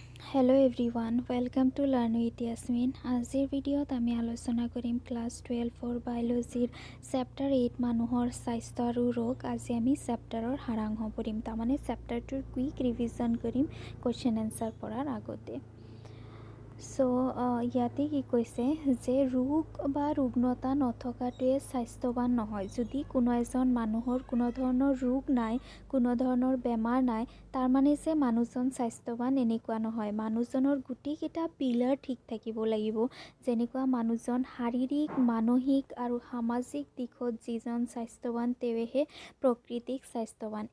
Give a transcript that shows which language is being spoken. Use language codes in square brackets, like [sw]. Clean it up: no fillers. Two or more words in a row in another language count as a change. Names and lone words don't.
[en] Hello everyone welcome to learn with [as] यासमिन। আজিৰ ভিডিঅ'ত আমি আলোচনা কৰিম ক্লাছ 12 বায়'লজীৰ চেপ্টাৰ 8 মানুহৰ স্বাস্থ্য আৰু ৰোগ। আজি আমি চেপ্টাৰৰ সাৰাংশ পঢ়িম তাৰমানে চেপ্টাৰটোৰ [en] quick revision [as] কৰিম [en] question answer [as] পঢ়াৰ আগতে। ছ' ইয়াতে কি কৈছে যে ৰোগ বা ৰুগ্নতা নথকাটোৱে স্বাস্থ্যৱান নহয়। যদি কোনো এজন মানুহৰ কোনো ধৰণৰ ৰোগ নাই, কোনো ধৰণৰ বেমাৰ নাই, তাৰ মানে যে মানুহজন স্বাস্থ্যৱান এনেকুৱা নহয়। মানুহজনৰ গোটেইকেইটা পিলাৰ ঠিক থাকিব লাগিব। যেনেকুৱা মানুহজন শাৰীৰিক, মানসিক আৰু সামাজিক দিশত যিজন স্বাস্থ্যৱান তেওঁহে প্ৰকৃতিক স্বাস্থ্যৱান।